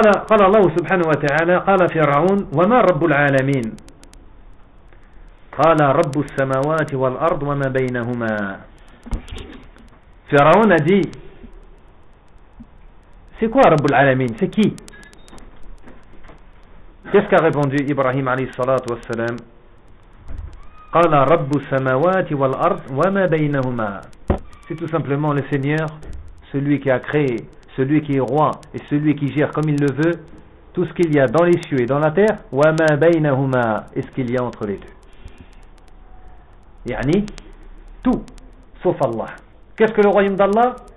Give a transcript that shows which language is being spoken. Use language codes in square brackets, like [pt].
[ar] قال الله سبحانه وتعالى قال فرعون وما رب العالمين قال رب السماوات والأرض وما بينهما. [fr] فرعون a dit, c'est quoi رب العالمين, c'est qui? Qu'est-ce qu'a répondu Ibrahim عليه الصلاة والسلام? [ar] قال رب السماوات والأرض وما بينهما. [fr] C'est tout simplement le Seigneur, celui qui a créé, celui qui est roi et celui qui gère comme il le veut, tout ce qu'il y a dans les cieux et dans la terre, [ar] وَمَا بَيْنَهُمَا, [fr] et ce qu'il y a entre les deux. Yani, tout, sauf Allah. Qu'est-ce que le royaume d'Allah?